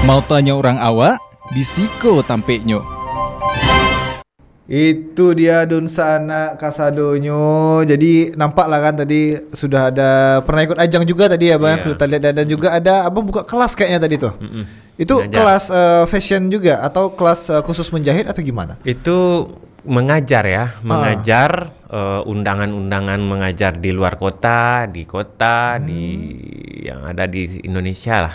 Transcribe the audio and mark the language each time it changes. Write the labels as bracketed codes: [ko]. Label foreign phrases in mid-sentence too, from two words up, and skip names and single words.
[min] tanya orang awak, disiko tampeknyo. [id] Itu dia [min] Dunsana Kasadonyo. [id] Jadi nampak lah kan tadi sudah ada pernah ikut ajang juga tadi ya Bang. Kita lihat dan juga ada Abang buka kelas kayaknya tadi tuh. Itu mengajar. Kelas fashion juga atau kelas khusus menjahit atau gimana? Itu mengajar ya, mengajar undangan-undangan mengajar di luar kota, di kota, di yang ada di Indonesia lah.